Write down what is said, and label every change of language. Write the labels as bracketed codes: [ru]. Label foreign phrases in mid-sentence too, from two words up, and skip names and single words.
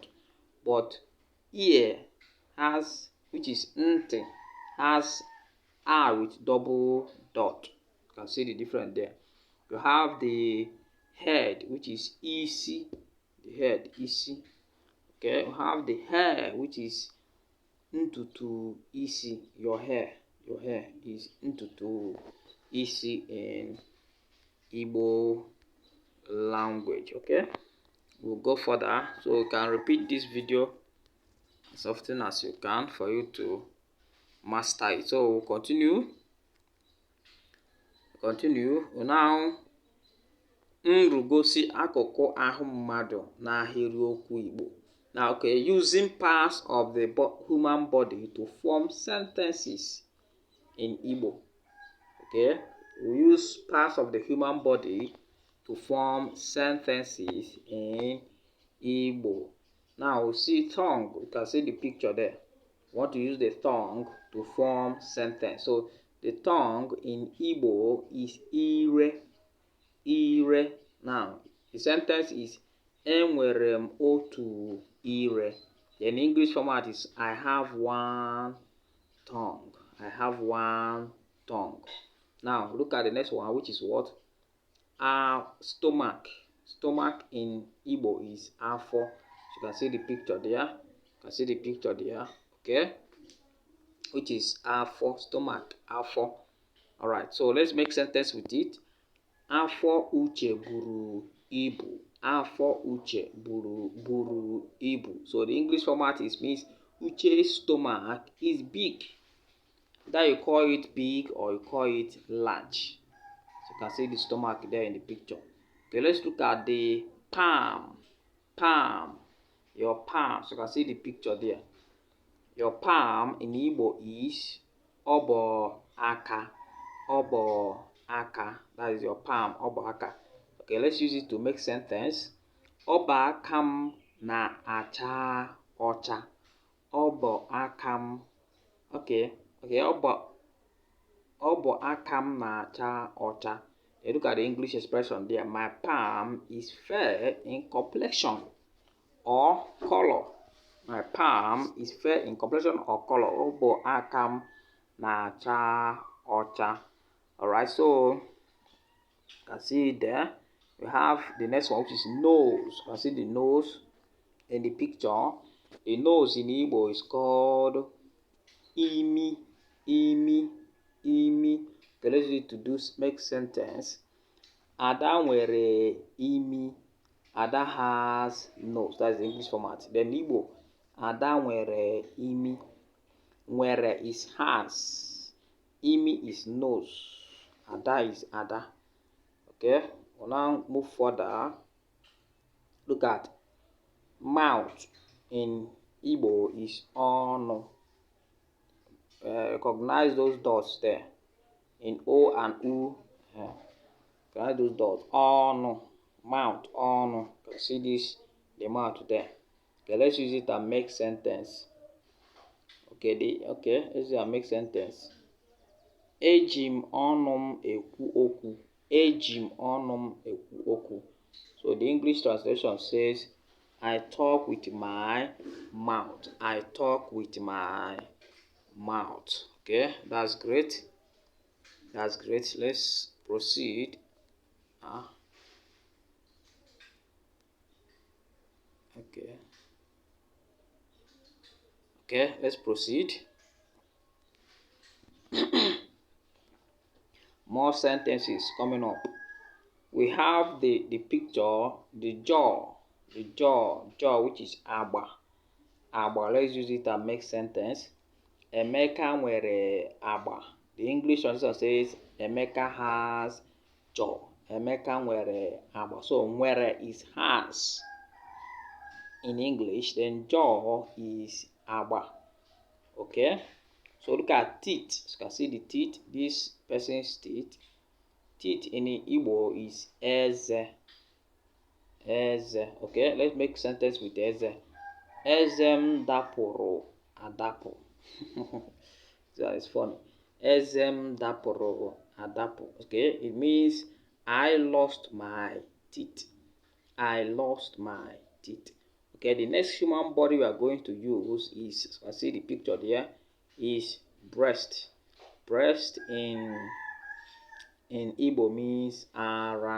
[en] But ear has, which is ntị, has I with double dot. You can see the difference there. You have the head, which is isi. The head, isi. Okay, you have the hair, which is [ig] ntutu isi. [en] Your hair is [ig] ntutu isi [en] in Igbo language. Okay, we'll go further, so you can repeat this video as often as you can for you to master it. So we'll continue. Now, [ig] nrugosi akụkụ ahụ mmadụ n'ahịrịokwu Igbo. [en] Now, okay, using parts of the human body to form sentences in Igbo. Okay, we use parts of the human body to form sentences in Igbo. Now, we see tongue. You can see the picture there. We want to use the tongue to form sentence. So, the tongue in Igbo is ire. Ire. Now, the sentence is [ig] enwere m otu ire. [en] The English format is I have one tongue. I have one tongue. Now, look at the next one, which is what? Stomach. Stomach in Igbo is afọ. So you can see the picture there. Okay? Which is afọ. Stomach, afọ. Alright, so let's make sentence with it. [ig] Afọ Uche buru ibu. Afọ Uche buru ibu. [en] So the English format means Uche's stomach is big. Either you call it big or you call it large. So you can see the stomach there in the picture. Okay, let's look at the palm. Palm. Your palm. So you can see the picture there. Your palm in Igbo is [ig] obo aka. Obo aka. [en] That is your palm. [ig] Obo aka. [en] Okay, let's use it to make sentence. [ig] Oba akam na acha ocha. Obo akam. Okay. Obo akam na acha ocha. [en] You look at the English expression there. My palm is fair in complexion or color. My palm is fair in complexion or color. [ig] Obo akam na acha ocha. [en] Alright, so you can see it there. We have the next one, which is nose. You can see the nose in the picture. The nose in Igbo is called imi. Imi. Okay, let's use it to make sentence. [ig] Ada nwere imi. [en] Ada has nose. That's the English format. Then Igbo. [ig] Ada nwere imi. [en] Nwere is has. Imi is nose. Ada is Ada. Okay, we'll now move further. Look at mouth in Igbo is ọnụ. Recognize those dots there in O and U. Recognize those dots. Ọnụ, mouth, ọnụ. You can see this, the mouth there. Okay, let's use it and make sentence. Okay, let's use it and make sentence. [ig] Eji m ọnụ m ekwu okwu. Eji m ọnụ m ekwu okwu. [en] So the English translation says, I talk with my mouth. I talk with my mouth. Okay, that's great. Let's proceed. Okay, let's proceed. More sentences coming up. We have the picture, the jaw, which is agba. Let's use it and make sentence. [ig] Emeka nwere agba. [en] The English translation says Emeka has jaw. [ig] Emeka nwere agba. [en] So nwere is has in English. Then jaw is agba. Okay. So look at teeth. You can see the teeth. This person's teeth. Teeth in Igbo is eze. Okay, let's make sentence with eze. [ig] Ezem dapụrụ adapụ. [en] That is funny. [ig] Ezem dapụrụ adapụ. [en] Okay, it means I lost my teeth. I lost my teeth. Okay, the next human body we are going to use is, I see the picture there, is breast. Breast in Igbo means ara.